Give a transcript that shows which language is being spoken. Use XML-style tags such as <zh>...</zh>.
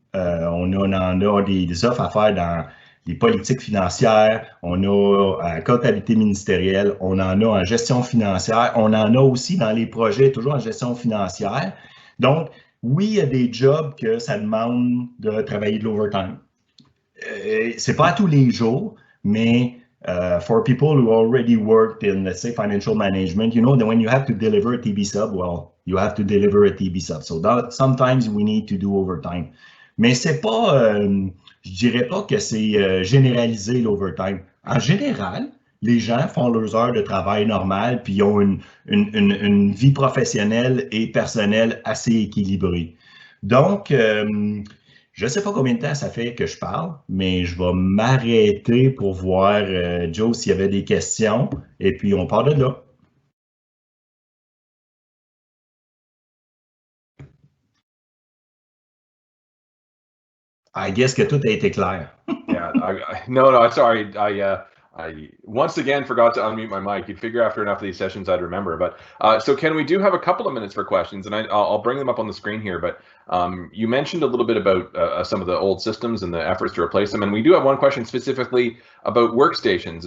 <fr>On en a des offres à faire dans les politiques financières, on a comptabilité ministérielle, on en a en gestion financière, on en a aussi dans les projets, toujours en gestion financière. Donc, oui, il y a des jobs que ça demande de travailler de l'overtime. C'est pas à tous les jours, mais</fr> <en>for people who already worked in, let's say, financial management, you know that when you have to deliver a TB sub, well, you have to deliver a TB sub. So sometimes we need to do overtime.</en> <fr>Mais c'est pas, je dirais pas que c'est généralisé l'overtime. En général, les gens font leurs heures de travail normales puis ont une vie professionnelle et personnelle assez équilibrée. Donc, je ne sais pas combien de temps ça fait que je parle, mais je vais m'arrêter pour voir, Joe, s'il y avait des questions, et puis on part de là.</fr> <en>I guess</en> <fr>que tout a été clair.</fr> <en>Yeah, no, sorry. I once again forgot to unmute my mic. You'd figure after enough of these sessions I'd remember. But so Ken, we do have a couple of minutes for questions, and I'll bring them up on the screen here. But you mentioned a little bit about some of the old systems and the efforts to replace them, and we do have one question specifically about workstations.</en>